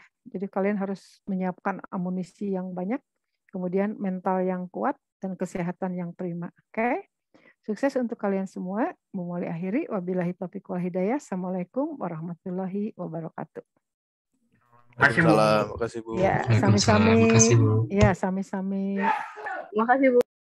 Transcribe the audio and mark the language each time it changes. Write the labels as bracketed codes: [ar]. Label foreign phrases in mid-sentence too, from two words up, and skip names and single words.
[id] Jadi kalian harus menyiapkan amunisi yang banyak, kemudian mental yang kuat, dan kesehatan yang prima. Oke? Sukses untuk kalian semua. Memulai akhiri. [ar] وبالله التوفيق والهداية. السلام عليكم ورحمة الله وبركاته. [id] Waalaikumsalam. Makasih Bu. Ya, Waalaikumsalam. sami-sami. Makasih, Bu. Ya, sami-sami. Makasih Bu.